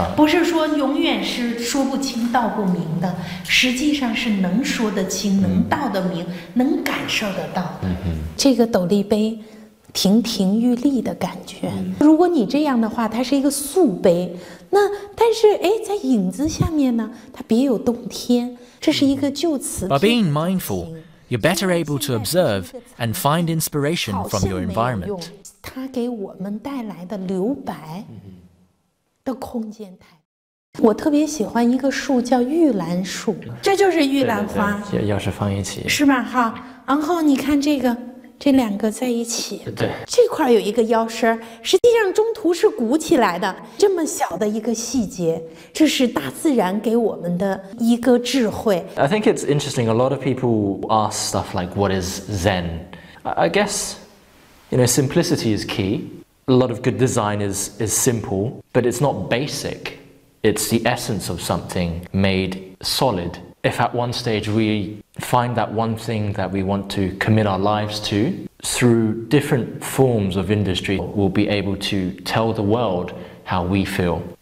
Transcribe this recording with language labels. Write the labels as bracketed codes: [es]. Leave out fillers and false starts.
[zh] 不是说永远是说不清道不明的，实际上是能说得清，能道得明，能感受得到的。这个斗笠碑亭亭玉立的感觉。如果你这样的话，它是一个素碑，那但是在影子下面呢，它别有洞天，这是一个就此。 [en] By being mindful, you're better able to observe and find inspiration from your environment. [zh] 它给我们带来的留白的空间太。我特别喜欢一个树叫玉兰树，这就是玉兰花，要是放一起，是吧？哈，然后你看这个。这2个在一起，对，这块有一个腰身，实际上中途是鼓起来的，这么小的一个细节，这是大自然给我们的一个智慧。 [en] I think it's interesting. A lot of people ask stuff like, "What is Zen?" I guess, you know, simplicity is key. A lot of good design is simple, but it's not basic. It's the essence of something made solid. If at one stage we find that one thing that we want to commit our lives to, through different forms of industry, we'll be able to tell the world how we feel.